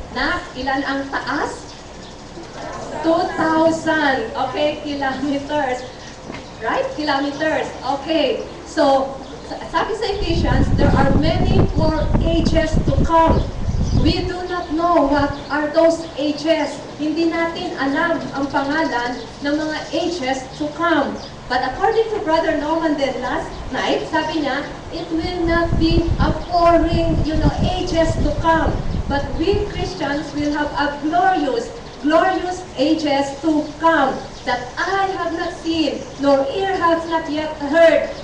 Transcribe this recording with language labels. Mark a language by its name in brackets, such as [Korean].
[Filipino] Na ilan ang taas? 2,000, okay, kilometers. Right? Kilometers. Okay. [English] So, [Filipino] sabi sa [English] Ephesians, there are many more ages to come. We do not know what are those ages. [Filipino] Hindi natin alam ang pangalan ng mga [English] ages to come. But according to Brother Norman then last night, [Filipino] sabi niya, [English] it will not be a boring, ages to come. But we Christians will have a glorious ages to come that eye have not seen, nor ear has not yet heard.